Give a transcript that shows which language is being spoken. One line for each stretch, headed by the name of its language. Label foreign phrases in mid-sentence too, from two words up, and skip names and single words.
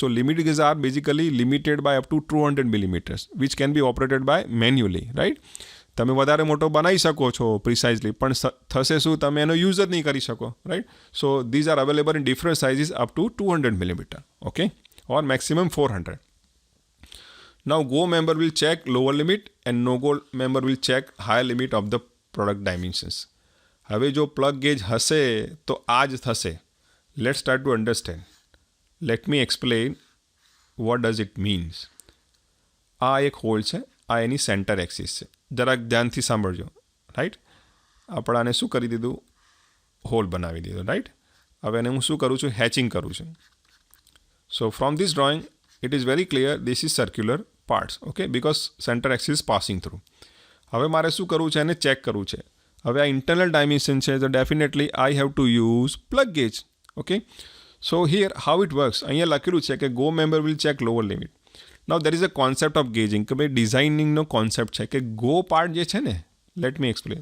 English: So limit gauges are basically limited by up to 200 millimeters which can be operated by manually, right?
Gujarati: તમે વધારે મોટો બનાવી શકો છો પ્રિસાઇઝલી, પણ થશે શું? તમે એનો યુઝ જ નહીં કરી શકો, રાઈટ?
English: So these are available in different sizes up to 200 millimeter, okay, or maximum 400. Now go member will check lower limit and no go member will check higher limit of the product dimensions.
Gujarati: હવે જો
English: plug gauge
Gujarati: હશે તો આ જ થશે.
English: Let's start to understand. Let me explain what does it means.
Gujarati: આ એક હોલ છે, આ એની
English: center axis
Gujarati: છે. જરાક ધ્યાનથી સાંભળજો, રાઈટ? આપણે આને શું કરી દીધું? હોલ બનાવી દીધો, રાઈટ? હવે એને હું શું કરું છું? હેચિંગ કરું છું.
English: So from this drawing it is very clear this is circular parts, okay, because center axis is passing through.
Gujarati: હવે મારે શું કરવું છે? એને ચેક કરવું છે. હવે આ
English: internal dimension
Gujarati: છે, તો
English: definitely I have to use plug gauge,
Gujarati: ઓકે.
English: So here how it works,
Gujarati: અહીંયા લખેલું છે કે
English: go member will check lower limit. Now there is a concept of gauging,
Gujarati: કે ભાઈ ડિઝાઇનિંગનો કોન્સેપ્ટ છે કે
English: go part
Gujarati: જે છે ને,
English: let me explain.